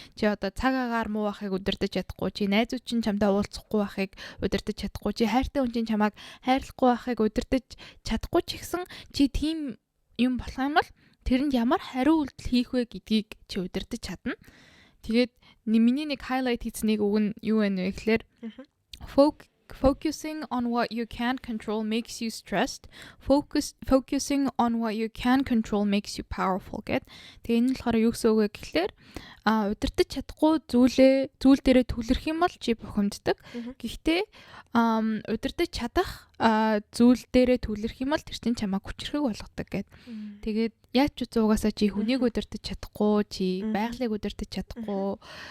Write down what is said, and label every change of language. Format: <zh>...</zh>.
<mn>Чи одоо цаг агаар муу байхыг удирдах чадахгүй, чи найзууд чинь чамдаа уулзахгүй байхыг удирдах чадахгүй, чи хайртай хүн чинь чамайг хайрлахгүй байхыг удирдах чадахгүй ч гэсэн чи тийм юм болох юм бол тэрэнд ямар хариу үйлдэл хийх вэ гэдгийг чи удирдах чадна. Тэгээд миний нэг highlight хийсэн нэг үг нь юу вэ гэхээр</mn> <en>focusing on what you can't control makes you stressed. Focusing on what you can control makes you powerful</en> <mn>гэд. Тэгээ энэ нь болохоор юу гэсэн үг вэ гэхлээр удирдах чадахгүй зүйл дээрээ түлэрх юм бол чи бухимддаг. Гэхдээ удирдах чадах зүйл дээрээ түлэрх юм бол тэр чинь чамайг хүчрэхэг болгодог гэд. Тэгээд яаж ч зуугаасаа чи хүнийг удирдах чадахгүй, чи байгалыг удирдах чадахгүй.</mn>